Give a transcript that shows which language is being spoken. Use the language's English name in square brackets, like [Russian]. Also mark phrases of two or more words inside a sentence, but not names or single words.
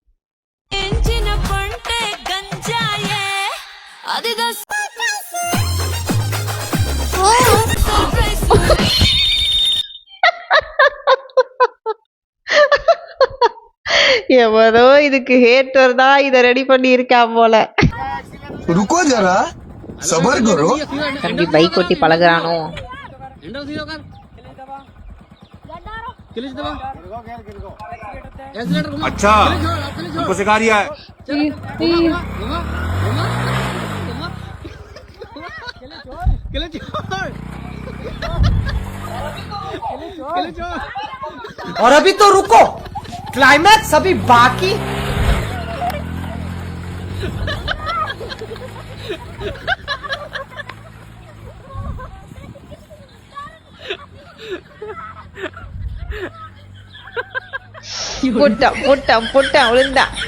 [Tamil] எவரோ இதுக்கு ஹேட்டர் தான் இதை ரெடி பண்ணி இருக்கா போல. தம்பி பைக் ஓட்டி பழகுறானோ? [Hindi] अच्छा हमको सिखा रही है. और अभी तो रुको, क्लाइमैक्स अभी बाकी. [Tamil] போட்டா விழுந்தா.